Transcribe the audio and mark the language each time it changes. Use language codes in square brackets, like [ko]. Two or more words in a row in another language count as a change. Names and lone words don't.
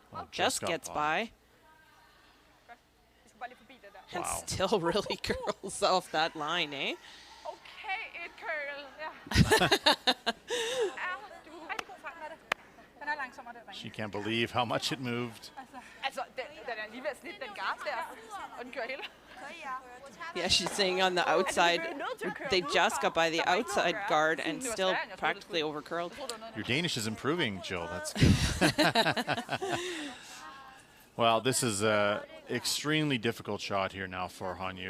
[en] Just gets by. And still really curls off that line, eh? Okay, it curl. She can't believe how much it moved. [da] Altså, den er lige ved at snitte den guard der, og den kører hele. [en] Yeah, she's saying on the outside, they just got by the outside guard and still practically overcurled. Your Danish is improving, Jill. That's good. Well, this is an extremely difficult shot here now for Hanyu.